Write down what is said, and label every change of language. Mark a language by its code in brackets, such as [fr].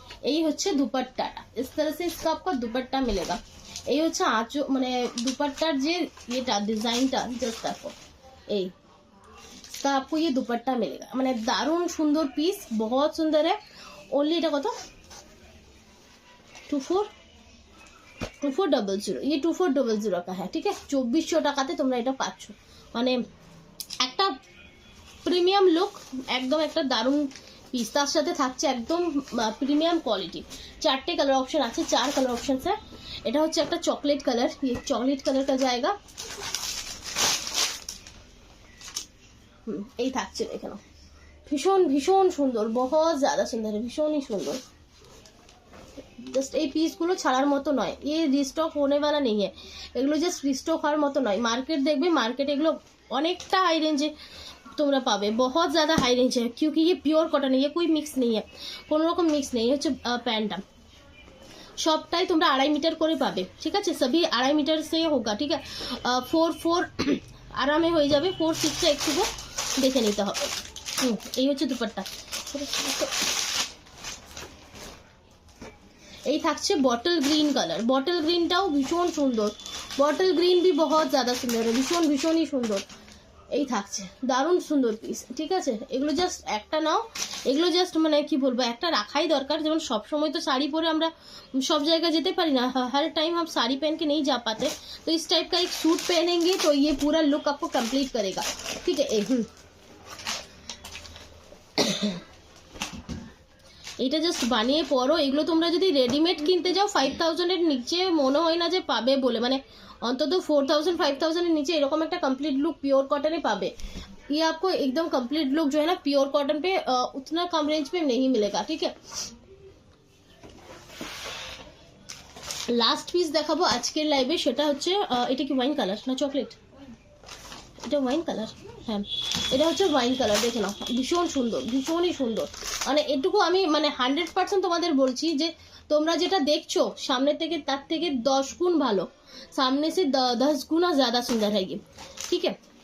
[bn] এই হচ্ছে দুপাট্টাটা, [hi] इस तरह से इसका आपको दुपट्टा मिलेगा। [bn] এই হচ্ছে আঁচল, মানে দুপাট্টার যে এটা ডিজাইনটা জাস্ট দেখো, এই [hi] इसका आपको ये दुपट्टा मिलेगा, [bn] মানে দারুণ সুন্দর পিস, बहुत সুন্দর है। [hi] ओनली [bn] এটা কত, [hi] 2400, ये 2400 का है, ठीक है। [bn] 2400 টাকাতে তোমরা এটা পাচ্ছ, মানে একটা প্রিমিয়াম লুক, একদম একটা দারুণ পিস, তার সাথে থাকছে একদম প্রিমিয়াম কোয়ালিটি। 4টে কালার অপশন আছে, 4 কালার অপশন है। এটা হচ্ছে একটা চকলেট কালার, [hi] ये चॉकलेट कलर का जाएगा। [bn] এই থাকছে এখানে, ভীষণ ভীষণ সুন্দর, बहुत ज़्यादा সুন্দর, ভীষণই সুন্দর। জাস্ট এই পিসগুলো ছাড়ার মতো নয়, ये রিস্টক [hi] होने वाला नहीं है, [bn] এগুলো জাস্ট রিস্টক হওয়ার মতো নয়। মার্কেট দেখবে, মার্কেট এগুলো অনেকটা হাই রেঞ্জে তোমরা পাবে, [hi] बहुत ज़्यादा हाई रेंज है, क्योंकि ये प्योर कॉटन है, ये कोई मिक्स नहीं है, [bn] কোনো রকম মিক্স নেই। হচ্ছে প্যান্টটা সবটাই তোমরা 2.5 মিটার করে পাবে, ঠিক আছে। সবই 2.5 মিটার সে হোগা, ঠিক আছে। 4 আরামে হয়ে যাবে, 4-6 একটু দেখে নিতে হবে। এই হচ্ছে দুপাট্টা। এই থাকছে বটল গ্রিন কালার, বটল গ্রিনটাও ভীষণ সুন্দর, বটল গ্রিন भी बहुत ज़्यादा সুন্দর, ভীষণ ভীষণই সুন্দর। এই থাকছে দারুণ সুন্দর পিস, ঠিক আছে। এগুলো জাস্ট একটা নাও, এগুলো জাস্ট মানে কি বলবো, একটা রাখাই দরকার। যেমন সব সময় তো শাড়ি পরে আমরা सब जगह যেতে পারি না, [hi] हर टाइम हम साड़ी पहन के नहीं जा पाते, तो इस टाइप का एक सूट पहनेंगे तो ये पूरा लुक आपको कंप्लीट करेगा, ठीक है। [bn] এটা জাস্ট বানিয়ে পরো। এগুলো তোমরা যদি রেডিমেড কিনতে যাও 5000 এর নিচে মনে হয় না যে পাবে বলে, মানে অন্তত 4000-5000 এর নিচে এরকম একটা কমপ্লিট লুক পিওর कॉटन पाबे। [hi] ये आपको एकदम कंप्लीट लुक जो है ना प्योर कॉटन पे उतना कम रेंज पे नहीं मिलेगा, ठीक है। [bn] লাস্ট পিস দেখাবো আজকের লাইভে, সেটা হচ্ছে এটা কি ওয়াইন কালার না চকলেট, এটা ওয়াইন কালার, হ্যাঁ এটা হচ্ছে ওয়াইন কালার, দেখে নাও ভীষণ সুন্দর, ভীষণই সুন্দর। মানে এটুকু আমি মানে 100% তোমাদের বলছি যে তোমরা যেটা দেখছো সামনে থেকে তার থেকে 10 গুণ ভালো, [hi] सामने से 10 गुना ज़्यादा सुंदर है ये, ठीक है।